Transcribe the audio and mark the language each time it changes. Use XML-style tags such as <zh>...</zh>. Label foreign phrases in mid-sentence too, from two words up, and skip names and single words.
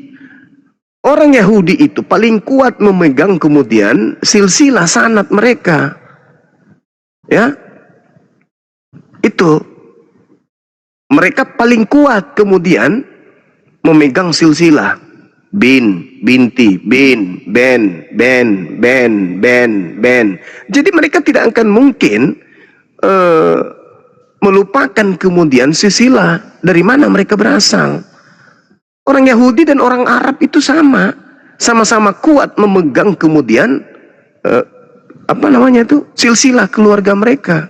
<id>Orang Yahudi itu paling kuat memegang kemudian silsilah sanad mereka. Ya. Itu. Mereka paling kuat kemudian memegang silsilah. Bin, binti, bin, ben, ben, ben, ben, ben. Jadi mereka tidak akan mungkin melupakan kemudian silsilah dari mana mereka berasal. Orang Yahudi dan orang Arab itu sama. Sama-sama kuat memegang kemudian apa namanya tuh, silsilah keluarga mereka.</id>